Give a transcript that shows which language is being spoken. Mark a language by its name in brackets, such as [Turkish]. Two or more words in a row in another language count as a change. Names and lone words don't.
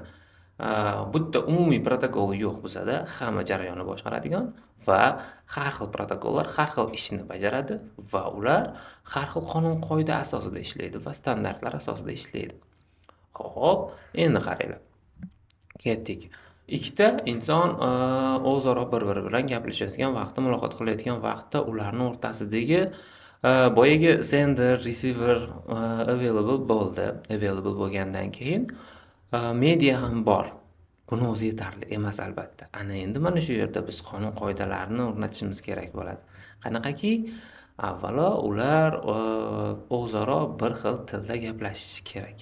[Uzbek] Bitta umumiy protokol yo'q bizada, hamma jarayonni boshqaradigan va har xil protokollar har xil ishni bajaradi va ular har xil qonun-qoida asosida ishlaydi va standartlar asosida ishlaydi. Xo'p, endi qaranglar. Ketdik. Ikkita inson o'zaro bir-biri bilan gaplashayotgan vaqtda, muloqot qilayotgan vaqtda ularning o'rtasidagi boyagi [English] sender, receiver available [Uzbek] bo'ldi. Available bo'lgandan keyin media ham bor. Buni o'zi yetarli emas albatta. Ana endi mana shu yerda biz qonun-qoidalarni o'rnatishimiz kerak bo'ladi. Qanaqaki, avvalo ular o'zaro bir xil tilda gaplashishi kerak.